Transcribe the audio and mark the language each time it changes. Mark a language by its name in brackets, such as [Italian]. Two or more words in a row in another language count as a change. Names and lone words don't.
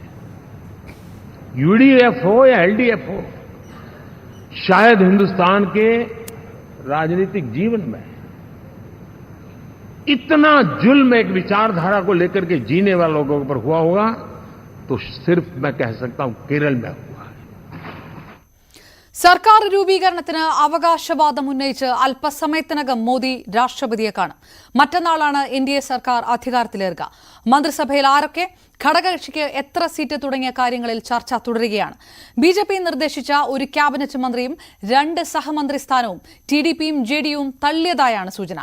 [Hindi] यूडीएफ हो या एलडीएफ हो, शायद हिंदुस्तान के राजनीतिक जीवन में इतना जुल्म एक विचारधारा को लेकर के जीने वाले लोगों पर हुआ होगा तो सिर्फ मैं कह सकता हूं केरल में हुआ है। [Malayalam] സർക്കാർ രൂപീകരണത്തിന് അവകാശവാദം ഉന്നയിച്ച് അല്പസമയത്തിനകം മോദി രാഷ്ട്രപതിയെ കാണും. മറ്റന്നാളാണ് എൻഡിഎ സർക്കാർ അധികാരത്തിലേറുക. മന്ത്രിസഭയിൽ ആരൊക്കെ, ഘടകകക്ഷിക്ക് എത്ര സീറ്റ് തുടങ്ങിയ കാര്യങ്ങളിൽ ചർച്ച തുടരുകയാണ്. ബിജെപി നിർദ്ദേശിച്ച ഒരു ക്യാബിനറ്റ് മന്ത്രിയും 2 സഹമന്ത്രി സ്ഥാനവും ടിഡിപിയും ജെഡിയുവും തള്ളിയതായാണ് സൂചന.